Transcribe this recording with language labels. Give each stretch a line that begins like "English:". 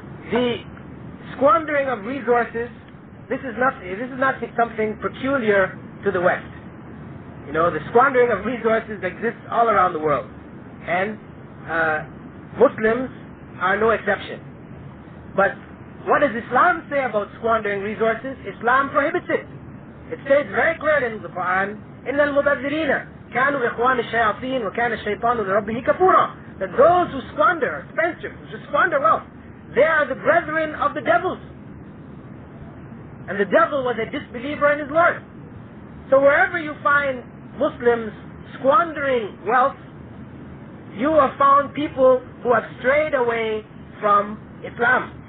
English: The squandering of resources, this is not something peculiar to the West. You know, the squandering of resources exists all around the world. And Muslims are no exception. But what does Islam say about squandering resources? Islam prohibits it. It states very clearly in the Qur'an,
Arabic: إِنَّ الْمُبَذِّرِينَ كَانُوا إِخْوَانَ الشَّيَاطِينَ وَكَانَ الشَّيْطَانُ لِرَبِّهِ كَفُورًا.
English: That those who squander, spendthrifts, who squander wealth, they are the brethren of the devils. And the devil was a disbeliever in his Lord. So wherever you find Muslims squandering wealth, you have found people who have strayed away from Islam.